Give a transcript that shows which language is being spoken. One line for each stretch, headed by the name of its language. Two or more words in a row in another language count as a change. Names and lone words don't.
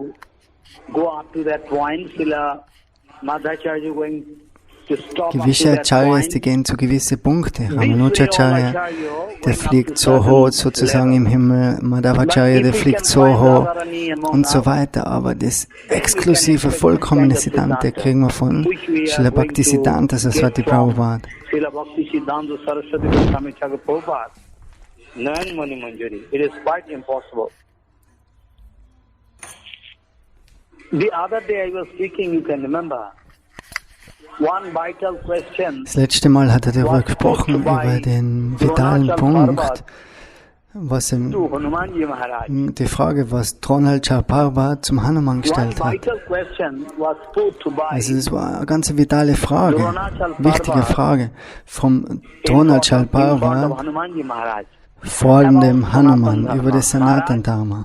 German: Gewisse Acharyas, die gehen zu gewissen Punkten. Ramanujacharya, der fliegt so hoch sozusagen im Himmel, Madhavacharya, der fliegt so hoch und so weiter. Aber das exklusive, vollkommene Siddhanta kriegen wir von Srila Bhakti Siddhanta Saraswati Prabhupada. Srila Bhakti Siddhanta Saraswati Goswami Thakur Prabhupada. Nayani Manjari.
English: It is quite impossible. The other day I was speaking, you can remember.
German: Das letzte Mal hat er darüber gesprochen, über den vitalen Punkt, was die Frage, was Dronalchar Parva zum Hanuman gestellt hat. Also es war eine ganz vitale Frage, wichtige Frage vom Dronalchar Parva vor dem Hanuman über das Sanatan Dharma.